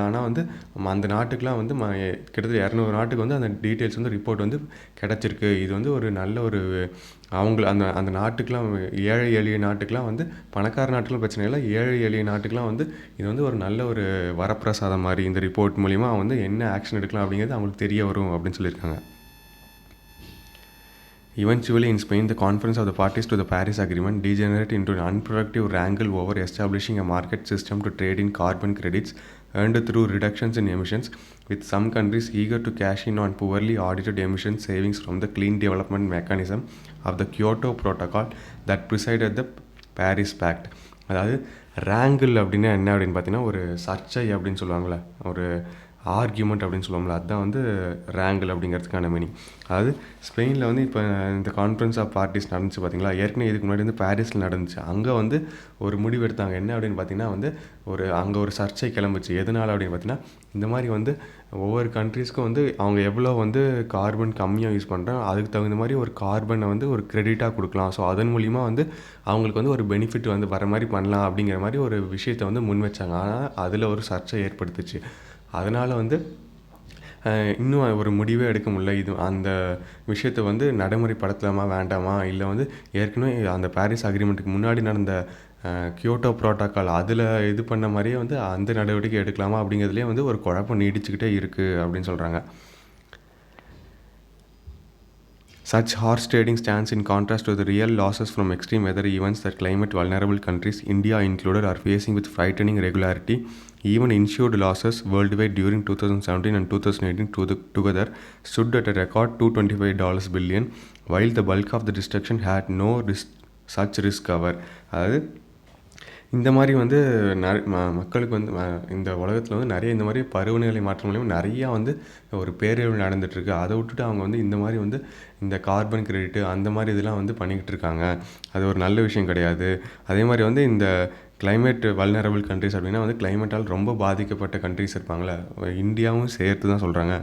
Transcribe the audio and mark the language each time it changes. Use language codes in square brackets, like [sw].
[ta] ஆனால் வந்து அந்த நாட்டுக்கெலாம் வந்து கிட்டத்தட்ட 200 நாட்டுக்கு வந்து அந்த டீட்டெயில்ஸ் வந்து ரிப்போர்ட் வந்து கிடச்சிருக்கு. இது வந்து ஒரு நல்ல ஒரு அந்த நாட்டுக்கெலாம், ஏழை எளிய நாட்டுக்கெலாம் வந்து, பணக்கார நாட்டுக்கெலாம் பிரச்சனை இல்லை, ஏழை எளிய நாட்டுக்கெலாம் வந்து இது வந்து ஒரு நல்ல ஒரு வரப்பிரசாதம் மாதிரி. இந்த ரிப்போர்ட் மூலிமா வந்து என்ன ஆக்ஷன் எடுக்கலாம் அப்படிங்கிறது அவங்களுக்கு தெரிய வரும் அப்படின்னு சொல்லியிருக்காங்க. [en] Eventually, in Spain, the conference of the parties to the Paris Agreement degenerated into an unproductive wrangle over establishing a market system to trade in carbon credits earned through reductions in emissions, with some countries eager to cash in on poorly audited emission savings from the clean development mechanism of the Kyoto Protocol that preceded the Paris Pact. [ta] அதாவது ரேங்கிள் அப்படின்னா என்ன அப்படின்னு பார்த்தீங்கன்னா, ஒரு சர்ச்சை அப்படின்னு சொல்லுவாங்களே, ஒரு ஆர்கியூமெண்ட் அப்படின்னு சொல்லுவோம்ல, அதுதான் வந்து ரேங்கிள் அப்படிங்கிறதுக்கான மீனிங். அதாவது ஸ்பெயினில் வந்து இப்போ இந்த கான்ஃபரன்ஸ் ஆஃப் பார்ட்டிஸ் நடந்துச்சு பார்த்தீங்களா, ஏற்கனவே இதுக்கு முன்னாடி வந்து பாரிஸில் நடந்துச்சு. அங்கே வந்து ஒரு முடிவு எடுத்தாங்க. என்ன அப்படின்னு பார்த்தீங்கன்னா வந்து அங்கே ஒரு சர்ச்சை கிளம்புச்சு. எதனால் அப்படின்னு பார்த்தீங்கன்னா, இந்த மாதிரி வந்து ஒவ்வொரு கண்ட்ரீஸ்க்கும் வந்து அவங்க எவ்வளோ வந்து கார்பன் கம்மியாக யூஸ் பண்ணுறாங்க, அதுக்கு தகுந்த மாதிரி ஒரு கார்பனை வந்து ஒரு கிரெடிட்டாக கொடுக்கலாம். ஸோ அதன் மூலிமா வந்து அவங்களுக்கு வந்து ஒரு பெனிஃபிட் வந்து வர மாதிரி பண்ணலாம் அப்படிங்கிற மாதிரி ஒரு விஷயத்தை வந்து முன் வச்சாங்க. ஆனால் அதில் ஒரு சர்ச்சை ஏற்படுத்துச்சு. அதனால் வந்து இன்னும் ஒரு முடிவே எடுக்க முடியல. இது அந்த விஷயத்தை வந்து நடைமுறைப்படுத்தலாமா வேண்டாமா, இல்லை வந்து ஏற்கனவே அந்த பாரிஸ் அக்ரிமெண்ட்டுக்கு முன்னாடி நடந்த கியோட்டோ ப்ரோட்டோக்கால் அதில் இது பண்ண மாதிரியே வந்து அந்த நடவடிக்கை எடுக்கலாமா அப்படிங்கிறதுலேயே வந்து ஒரு குழப்பம் நீடிச்சுக்கிட்டே இருக்குது அப்படின்னு சொல்கிறாங்க. [en] Such harsh trading stands in contrast to the real losses from extreme weather events that climate vulnerable countries, India included, are facing with frightening regularity. Even insured losses worldwide during 2017 and 2018 together stood at a record $225 billion, while the bulk of the destruction had no such risk cover. [ta] அதாவது இந்த மாதிரி வந்து மக்களுக்கு வந்து இந்த உலகத்தில் வந்து நிறைய இந்த மாதிரி பருவநிலை மாற்றம் மூலிமா நிறையா வந்து ஒரு பேரழிவு நடந்துகிட்ருக்கு. அதை விட்டுட்டு அவங்க வந்து இந்த மாதிரி வந்து இந்த கார்பன் கிரெடிட்டு அந்த மாதிரி இதெல்லாம் வந்து பண்ணிக்கிட்டு இருக்காங்க. அது ஒரு நல்ல விஷயம் கிடையாது. அதே மாதிரி வந்து இந்த [en] climate vulnerable countries [ta] அப்படின்னா வந்து கிளைமேட்டால் ரொம்ப பாதிக்கப்பட்ட கண்ட்ரிஸ் இருப்பாங்களே, இந்தியாவும் சேர்த்து தான் சொல்கிறாங்க.